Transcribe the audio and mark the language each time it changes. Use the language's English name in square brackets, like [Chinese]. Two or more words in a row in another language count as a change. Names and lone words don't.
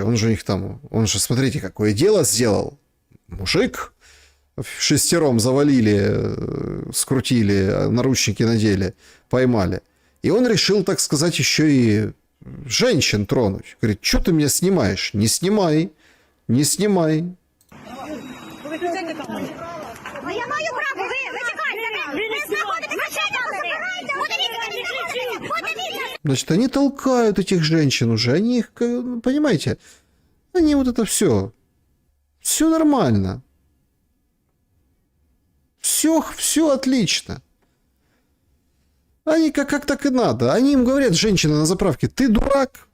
[Russian] Он же у них там, он же, смотрите, какое дело сделал. Мужик, шестером завалили, скрутили, наручники надели, поймали. И он решил, так сказать, еще и женщин тронуть. Говорит, что ты меня снимаешь? Не снимай. Не снимай. [Ukrainian] Ну я маю право, ви чекайте! Ви знаходитесь на подивіться! [Russian] Значит, они толкают этих женщин уже. Они их, понимаете, они вот это все. Все нормально. Все отлично. Они как так и надо. Они им говорят, женщина на заправке, ты дурак?